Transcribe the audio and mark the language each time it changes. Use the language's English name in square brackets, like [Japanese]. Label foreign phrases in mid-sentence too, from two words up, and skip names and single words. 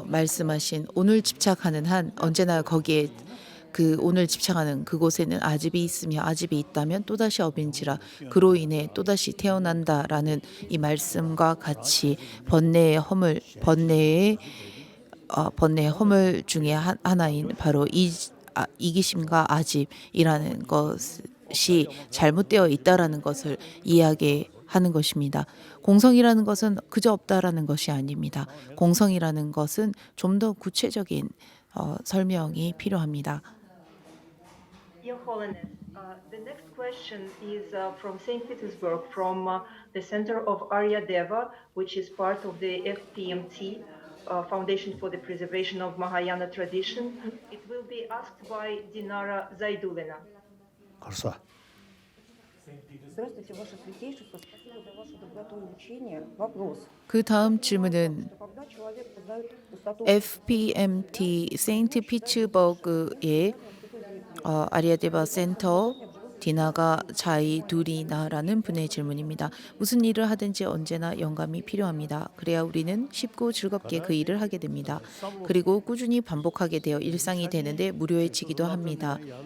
[Korean] 말씀하신 오늘 집착하는 한 언제나 거기에 그 오늘 집착하는 그곳에는 아집이 있으며 아집이 있다면 또다시 업인지라 그로 인해 또다시 태어난다라는 이 말씀과 같이 번뇌의 허물 중에 하나인 바로 이기심과 아집이라는 것이 잘못되어 있다라는 것을 이야기하는 것입니다. 공성이라는 것은 그저 없다라는 것이 아닙니다. 공성이라는 것은 좀 더 구체적인 설명이 필요합니다. [English] Your Holiness, the next question is from St. Petersburg, from the Center of Arya Deva, which is part of the FPMT, Foundation for the Preservation of Mahayana Tradition. It will be asked by Dinara Zaidulina. [Korean] 가서 [Russian] Здравствуйте, Ваше Святейшество. Спасибо за вашу доброту и учение. Вопрос. [Korean] 그 다음 질문은 [Russian] Когда человек познает высоту [Korean] FPMT 세인트 피츠버그의 아리아데바 센터 디나가 자이두리나라는 분의 질문입니다. 무슨 일을 하든지 언제나 영감이 필요합니다. 그래야 우리는 쉽고 즐겁게 그 일을 하게 됩니다. 그리고 꾸준히 반복하게 되어 일상이 되는데 무료해지기도 합니다.